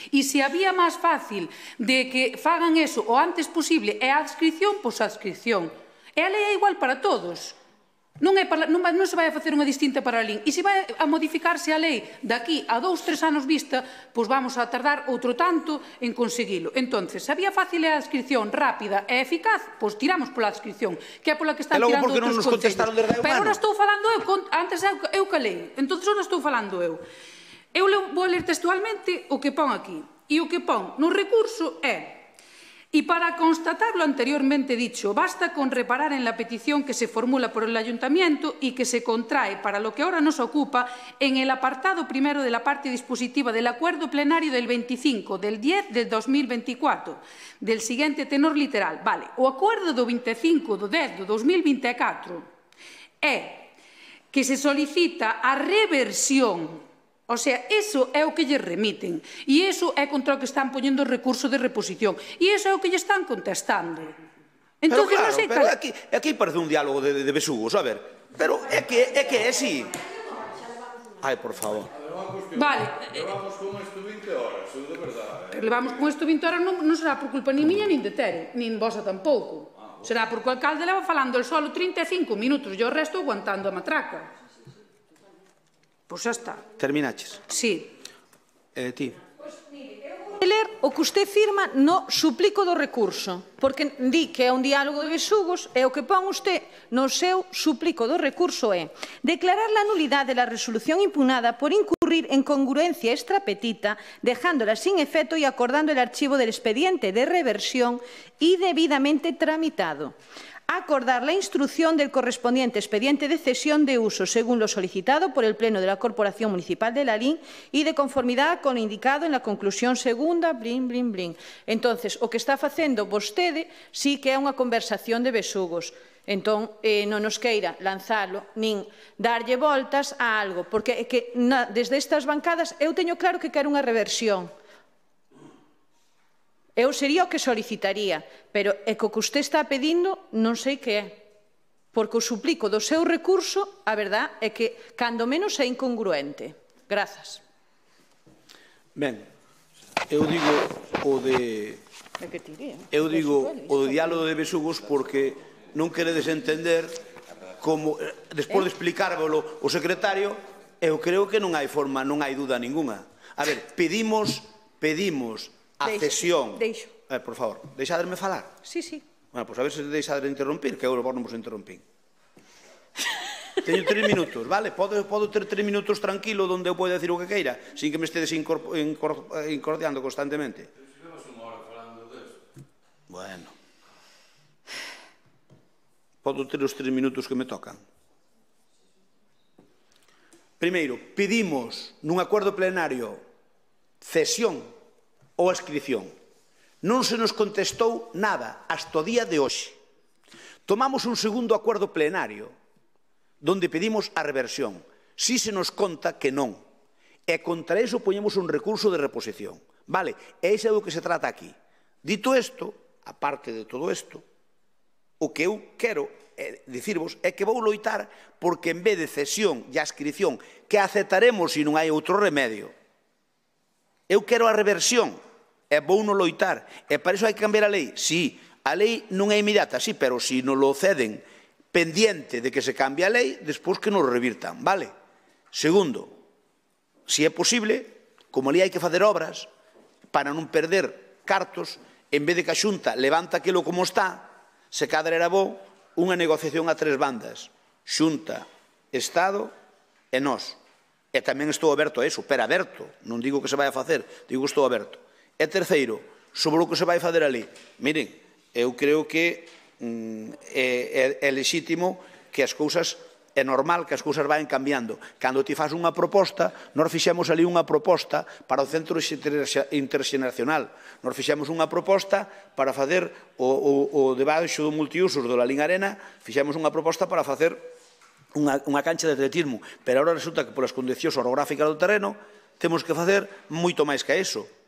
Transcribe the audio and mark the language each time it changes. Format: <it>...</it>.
<gl>E se había máis fácil de que fagan eso o antes posible é a adscripción, pois a adscripción. E a lei é igual para todos. Non se vai a facer unha distinta para a LIN. E se vai a modificarse a lei daqui a 2-3 anos vista, pois vamos a tardar outro tanto en conseguilo. Entón, se a vía fácil é a adscripción rápida e eficaz, pois tiramos pola adscripción, que é pola que están tirando outros concellos. Pero agora estou falando eu, antes eu calei, entón agora estou falando eu. Eu vou ler textualmente o que pon aquí. E o que pon no recurso é:</gl> <es>y para constatar lo anteriormente dicho, basta con reparar en la petición que se formula por el Ayuntamiento y que se contrae, para lo que ahora nos ocupa, en el apartado primero de la parte dispositiva del acuerdo plenario del 25 del 10 de 2024, del siguiente tenor literal.</es> <gl>Vale, o acuerdo do 25 do 10 do 2024 é que se solicita a reversión. O sea, eso é o que lle remiten. E eso é contra o que están poñendo o recurso de reposición. E eso é o que lle están contestando. Pero claro, pero aquí parece un diálogo de besugos, a ver. Pero é que é así. Ai, por favor. Vale. Levamos con isto 20 horas, de verdade. Pero levamos con isto 20 horas non será por culpa nin miña nin de Tere, nin vosa tampouco. Será porque o alcalde leva falando el solo 35 minutos e o resto aguantando a matraca. Pois xa está. Terminaches? Sí. Ti. Ler o que usted firma no suplico do recurso, porque di que é un diálogo de besugos e o que pon usted no seu suplico do recurso é</gl> <es>declarar la nulidade da resolución impugnada por incurrir en congruencia extrapetita, dejándola sin efecto y acordando el archivo del expediente de reversión y debidamente tramitado. Acordar la instrucción del correspondiente expediente de cesión de uso según lo solicitado por el Pleno de la Corporación Municipal de Lalín y de conformidad con lo indicado en la conclusión segunda, blin, blin, blin.</es> <gl>Entonces, o que está facendo vostede sí que é unha conversación de besugos. Entón, non nos queira lanzalo, nin darlle voltas a algo, porque é que desde estas bancadas eu teño claro que quero unha reversión. Eu sería o que solicitaría, pero é que o que usted está pedindo non sei que é. Porque o suplico do seu recurso, a verdad é que, cando menos, é incongruente. Grazas. Ben, eu digo o de... Eu digo o diálogo de besugos porque non queredes entender como, despois de explicárvelo o secretario, eu creo que non hai forma, non hai duda ninguna. A ver, pedimos a cesión. Deixo. Por favor, deixaderme falar? Sí, sí. Bueno, pois a ver se deixader interrompir, que eu vos non vos interrompín. Teño 3 minutos, vale? Podo ter 3 minutos tranquilo onde eu podo decir o que queira, sin que me estedes incordiando constantemente. Bueno. Podo ter os 3 minutos que me tocan. Primeiro, pedimos nun acordo plenario cesión ou adscrición. Non se nos contestou nada hasta o día de hoxe. Tomamos un segundo acordo plenario donde pedimos a reversión. Si se nos conta que non. E contra eso poñemos un recurso de reposición. Vale, e iso é do que se trata aquí. Dito isto, aparte de todo isto, o que eu quero dicirvos é que vou loitar porque en vez de cesión e adscrición que aceptaremos se non hai outro remedio, eu quero a reversión. E vou non loitar. E para iso hai que cambiar a lei. Sí, a lei non é inmediata, sí, pero se non lo ceden pendiente de que se cambie a lei, despois que nos revirtan, vale? Segundo, se é posible, como ali hai que facer obras, para non perder cartos, en vez de que a Xunta levanta aquilo como está, se cadra era bo unha negociación a 3 bandas. Xunta, Estado e nós. E tamén estou aberto a iso, pero aberto. Non digo que se vai a facer, digo que estou aberto. E terceiro, sobre o que se vai fazer ali. Miren, eu creo que é lexítimo que as cousas, é normal que as cousas vayan cambiando. Cando ti faz unha proposta, nós fixemos ali unha proposta para o Centro Interxeneracional. Nós fixemos unha proposta para facer o debaixo do multiusos do Lalín Arena, fixemos unha proposta para facer unha cancha de atletismo. Pero agora resulta que polas condicións orográficas do terreno temos que facer moito máis que iso.</gl>